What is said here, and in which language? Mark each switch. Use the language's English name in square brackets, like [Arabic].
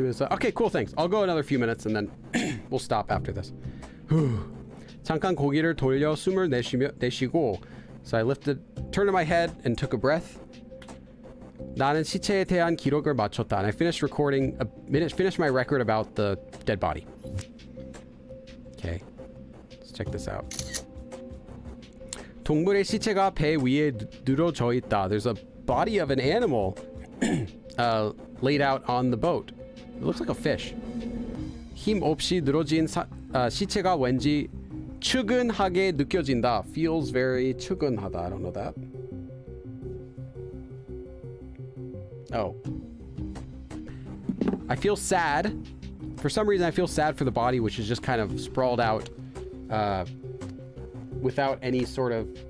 [English] Okay, cool, thanks. I'll go another few minutes and then we'll stop after this. [Korean] 잠깐 고개를 돌려 숨을 내쉬고. [English] So I turned my head and took a breath. [Korean] 나는 시체에 대한 기록을 마쳤다. [English] And I finished my record about the dead body. Okay, let's check this out. [Korean] 동물의 시체가 배 위에 늘어져 있다. [English] There's a body of an animal laid out on the boat. It looks like a fish. [Korean] 힘 없이 늘어진 시체가 왠지 측은하게 느껴진다. [English] Feels very 측은하다. I don't know that. Oh. I feel sad. For some reason, I feel sad for the body, which is just kind of sprawled out without any sort of...